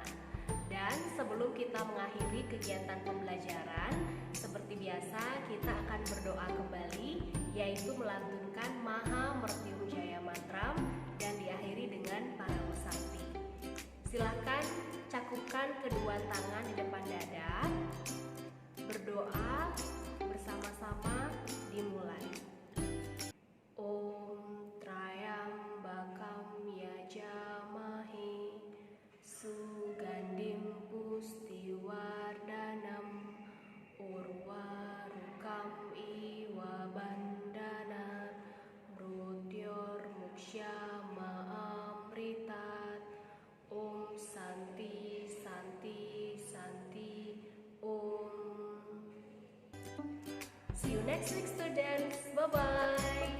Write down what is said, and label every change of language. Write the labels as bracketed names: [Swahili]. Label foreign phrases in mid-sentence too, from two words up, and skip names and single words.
[Indonesian] Dan sebelum kita mengakhiri kegiatan pembelajaran, seperti biasa kita akan berdoa kembali, yaitu melantunkan Maha Mrityunjaya Mantram dan diakhiri dengan para musakti. Silahkan cakupkan kedua tangan di depan dada. Berdoa bersama-sama dimulai. [Sanskrit] ॐ त्र्यम्बकं यजामहे सुगन्धिं पुष्टिवर्धनम् उर्वारुकम् इव बन्धनान् मृत्योर् मुक्षीय अमृतात्. ॐ शान्तिः शान्तिः शान्तिः ॐ. [English] See you next week, students. Bye-bye.